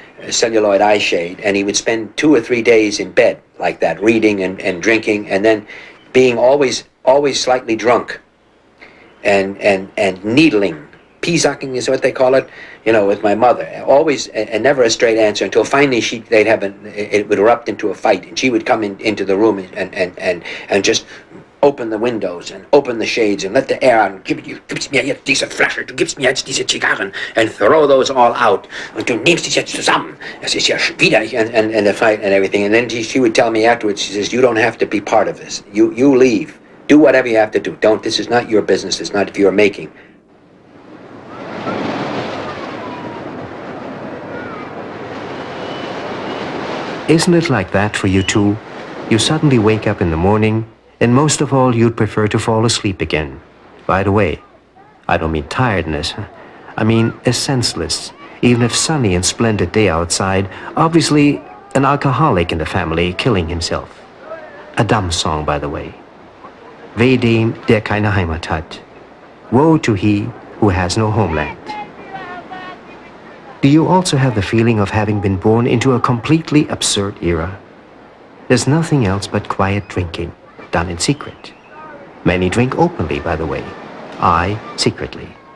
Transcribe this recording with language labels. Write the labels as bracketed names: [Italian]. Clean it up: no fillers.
[English] celluloid eye shade, and he would spend 2 or 3 days in bed like that, reading and drinking, and then being always slightly drunk, and needling. Pizzacking is what they call it, with my mother. Always, and never a straight answer until finally it would erupt into a fight, and she would come into the room and just open the windows and open the shades and let the air out. [German] Gibst mir jetzt diese Flasche, du gibst mir jetzt diese Zigarren, [English] and throw those all out. [German] Und du nimmst dich jetzt zusammen. Es ist ja widerlich, [English] and the fight and everything. And then she would tell me afterwards, she says, you don't have to be part of this. You leave. Do whatever you have to do. This is not your business. It's not if you're making. Isn't it like that for you too? You suddenly wake up in the morning, and most of all, you'd prefer to fall asleep again, right away. I don't mean tiredness. I mean a senseless, even if sunny and splendid day outside, obviously an alcoholic in the family killing himself. A dumb song, by the way. [German] Weh dem, der keine Heimat hat. [English] Woe to he who has no homeland. Do you also have the feeling of having been born into a completely absurd era? There's nothing else but quiet drinking, done in secret. Many drink openly, by the way. I, secretly.